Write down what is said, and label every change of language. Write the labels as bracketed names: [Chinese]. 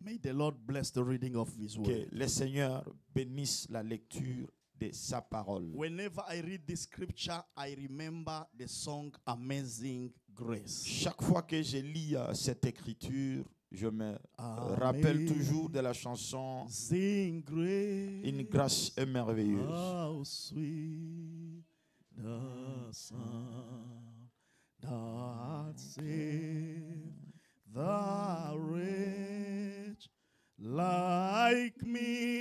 [English] May the Lord bless the reading of His word. [French] Que le Seigneur bénisse la lecture de sa parole. [English] Whenever I read this scripture, I remember the song Amazing Grace. [French] Chaque fois que je lis cette écriture, je me rappelle toujours de la chanson [English] Sing grace. [French] Une grâce est merveilleuse. [English] How sweet the sound that saved the wretch like me.